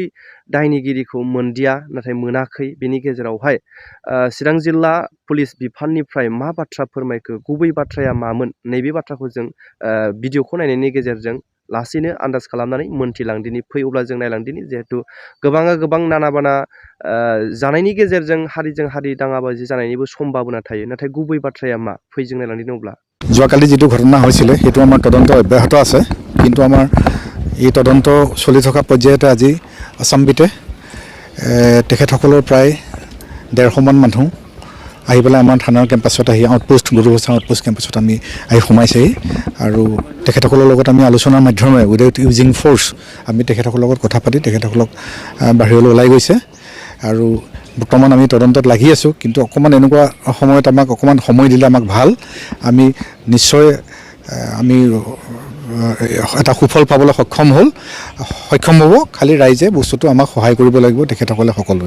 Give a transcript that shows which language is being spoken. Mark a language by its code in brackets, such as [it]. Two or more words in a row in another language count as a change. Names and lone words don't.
[brx] दायनिगिरिखौ मोनदिया नाथाय मोनाखै बिनि गेजेरावहाय चिरां जिल्ला पुलिस बिफाननिफ्राय मा बाथ्रा फोरमायखो गुबै बाथ्राया मामोन नैबे बाथ्राखौ जों भिडिअखौ नायनायनि गेजेरजों लासैनो आन्दाज खालामनानै मोनथिलांदिनि फै अब्ला जों नायलांदिनि जिहेतु गोबाङा गोबां नाना बाना जानायनि गेजेरजों हारिजों हारि दाङाबाजि जानायनिबो सम्भाबना थायो नाथाय गुबै बाथ्राया मा फै जों नायलांदिनि अब्ला [as] যোৱাকালি যেটো ঘটনা হৈছিল সেইটো আমাৰ তদন্ত অব্যাহত আছে কিন্তু আমাৰ এই তদন্ত চলি থকা পৰ্যায়তে আজি আসামবিতে তেখেতসকলৰ প্ৰায় 150 মান মানুহ আহি পেলাই আমাৰ থানাৰ কেম্পাছত আহি আউটপোষ্ট গুৰুবস্থান আউটপোষ্ট কেম্পাছত আমি আহি সোমাইছেহি আৰু তেখেতসকলৰ লগত আমি আলোচনাৰ মাধ্যমেৰে [en] without using force [as] আমি তেখেতসকলৰ লগত কথা পাতি তেখেতসকলক বাহিৰলৈ ওলাই গৈছে আৰু বৰ্তমান আমি তদন্তত লাগি আছোঁ কিন্তু অকমান এনেকুৱা সময়ত আমাক অকমান সময় দিলে আমাক ভাল আমি নিশ্চয় আমি এটা সুফল পাবলৈ সক্ষম হ'ব খালি ৰাইজে বস্তুটো আমাক সহায় কৰিব লাগিব তেখেতসকলে সকলোৱে